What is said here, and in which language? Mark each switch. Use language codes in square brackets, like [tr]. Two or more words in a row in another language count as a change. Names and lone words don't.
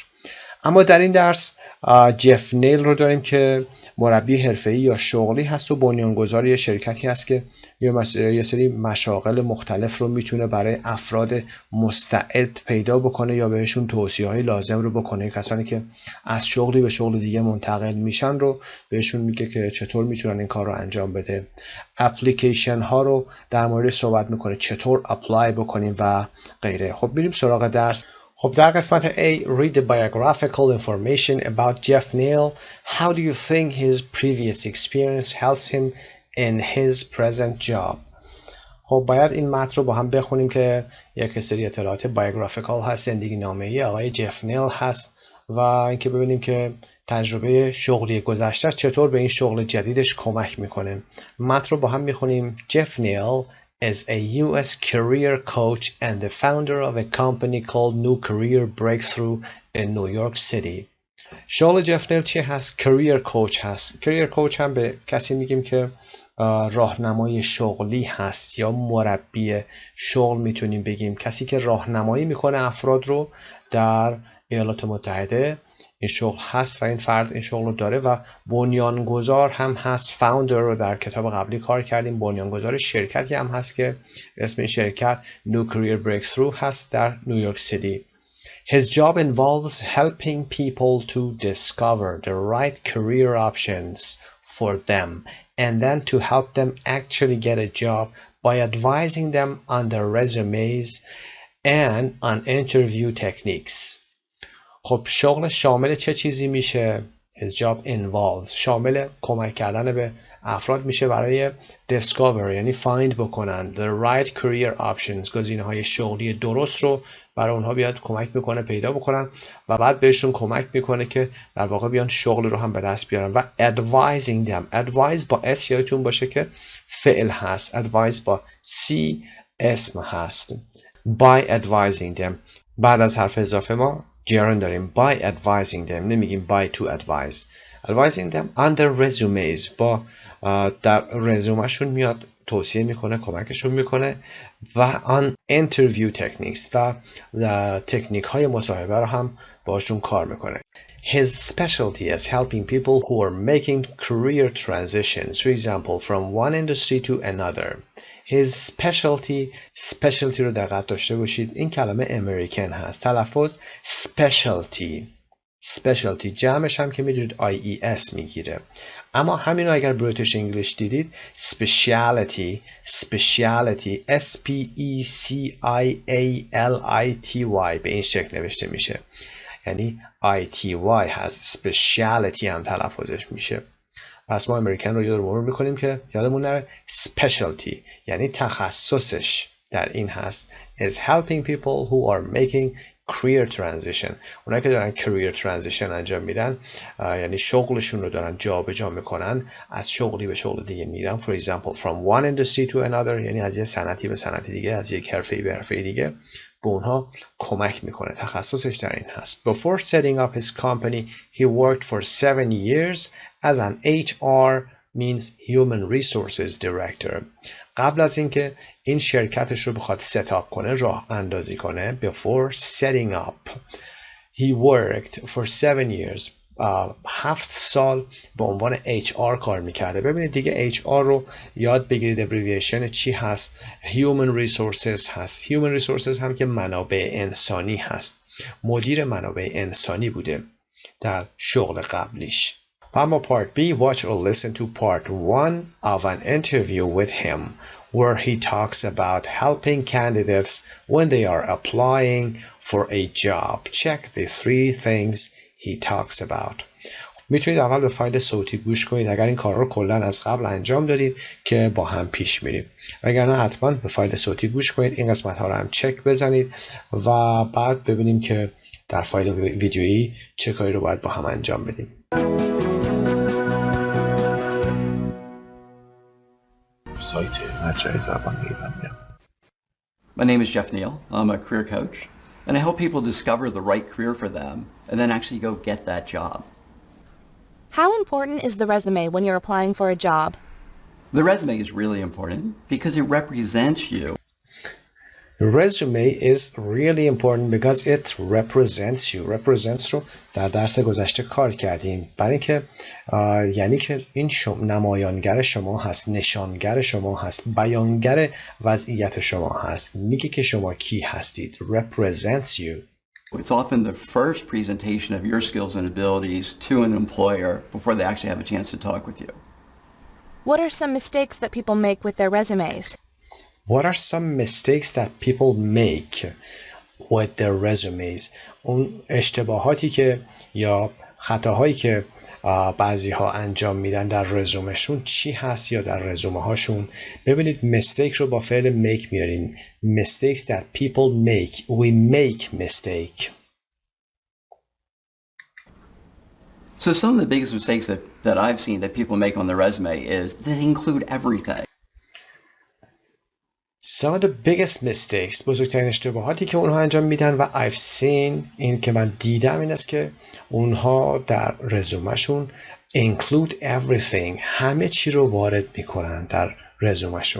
[fa] اما در این درس جف نیل رو داریم که مربی حرفه‌ای یا شغلی هست و بنیانگذار یه شرکتی هست که یه سری مشاغل مختلف رو میتونه برای افراد مستعد پیدا بکنه یا بهشون توصیه‌های لازم رو بکنه. کسانی که از شغلی به شغل دیگه منتقل میشن رو بهشون میگه که چطور میتونن این کار رو انجام بده. اپلیکیشن ها رو در مورد صحبت میکنه، چطور اپلای بکنیم و غیره. خب بریم سراغ درس. خب در قسمت [en] A, read the biographical information about Jeff Neal. How do you think his previous experience helps him in his present job? [fa] خب باید این متن رو با هم بخونیم که یک سری اطلاعات biographical هست، زندگی نامه‌ای آقای جف نیل هست و اینکه ببینیم که تجربه شغلی گذشته چطور به این شغل جدیدش کمک میکنه. متن رو با هم میخونیم. [en] Jeff Neal is a U.S. career coach and the founder of a company called New Career Breakthrough in New York City. [fa] شغل جف نیل چی هست؟ [en] career coach [fa] هست. [en] career coach [fa] هم به کسی میگیم که راهنمای شغلی هست یا مربی شغل میتونیم بگیم، کسی که راهنمایی میکنه افراد رو در ایالات متحده. این شغل هست و این فرد این شغل رو داره و بنیانگذار هم هست. فاوندر رو در کتاب قبلی کار کردیم. بنیانگذار شرکتی هم هست که اسم این شرکت New Career Breakthrough هست در نیویورک سیتی. [en] His job involves helping people to discover the right career options for them and then to help them actually get a job by advising them on their resumes and on interview techniques. [fa] خب شغل شامل چه چیزی میشه؟ [en] His job involves [fa] شامل کمک کردن به افراد میشه برای discover یعنی find بکنن [en] the right career options، [fa] گزینه‌های شغلی درست رو برای اونها بیاد کمک میکنه پیدا بکنن و بعد بهشون کمک میکنه که در واقع بیان شغل رو هم به دست بیارن. [en] و advising them، [fa] advise با s یادتون باشه که فعل هست، advise با c اسم هست. [en] by advising them [fa] بعد از حرف اضافه ما gerund داریم. [en] by advising them نمیگیم by to advise. advising them on their resumes [fa] با در رزومهشون میاد توصیه میکنه، کمکشون میکنه. و [en] on interview techniques [fa] و تکنیک های مصاحبه رو هم باشون کار میکنه. [en] His specialty is helping people who are making career transitions, for example, from one industry to another. His specialty [fa] رو دقت داشته باشید. این کلمه امریکن هست. تلفظ specialty جمعش هم که میدونید IES میگیره. اما همین رو اگر [en] British English [fa] دیدید [en] speciality SPECIALITY [fa] به این شکل نوشته میشه، یعنی ITY هست. speciality هم تلفظش میشه. پس ما امریکن رو یاد مرور میکنیم که یادمون نره specialty یعنی تخصصش در این هست [en] is helping people who are making career transition. [fa] اونایی که دارن [en] career transition [fa] انجام میدن یعنی شغلشون رو دارن جابجا میکنن، از شغلی به شغل دیگه میرن. [en] for example from one industry to another [fa] یعنی از یک صنعتی به صنعت دیگه، از یک حرفه‌ای به حرفه دیگه، به اونها کمک میکنه. تخصصش در این هست. [en] Before setting up his company he worked for 7 years as an HR means human resources director. [fa] قبل از اینکه این شرکتش رو بخواد ستاپ کنه، راه اندازی کنه، [en] before setting up he worked for 7 years. [fa] 7 سال به عنوان HR کار میکرده. ببینید دیگه HR رو یاد بگیرید. ابریویشن چی هست؟ [en] Human resources [fa] هست. [en] Human resources [fa] هم که منابع انسانی هست. مدیر منابع انسانی بوده در شغل قبلیش. [en] اما part B, watch or listen to part 1 of an interview with him where he talks about helping candidates when they are applying for a job. Check the 3 things he talks about. [fa] میتونید اول به فایل صوتی گوش کنید اگر این کار رو کلا از قبل انجام دادید که با هم پیش میریم. وگرنه حتما به فایل صوتی گوش کنید، این قسمت ها رو هم چک بزنید و بعد ببینیم که در فایل ویدیویی چه کاری رو باید با هم انجام بدیم. سایت مجموعه زبان ایرانی. [en] My name is Jeff Neal. I'm a career coach, and I help people discover the right career for them and then actually go get that job. How important is the resume when you're applying for a job? The resume is really important because it represents you. Resume is really important because it represents you. [fa] Represents رو در درس گذشته کار کردیم. برای اینکه یعنی که این نمایانگر شما هست، نشانگر شما هست، بیانگر وضعیت شما هست. میگه که شما کی هستید. [en] Represents you. It's often the first presentation of your skills and abilities to an employer before they actually have a chance to talk with you. What are some mistakes that people make with their resumes? What are some mistakes that people make with their resumes? [fa] اون اشتباهاتی که یا خطاهایی که بعضی ها انجام میدن در رزومهشون چی هست یا در رزومه هاشون. ببینید mistake رو با فعل make میاریم. [en] Mistakes that people make. We make mistake. So some of the biggest mistakes that I've seen that people make on their resume is they include everything. Some of the biggest mistakes, [fa] بزرگترین اشتباهاتی که اونها انجام میدن و [en] I've seen، [fa] این که من دیدم این است که اونها در رزومهشون [en] include everything، [fa] همه چی رو وارد میکنن در رزومهشون.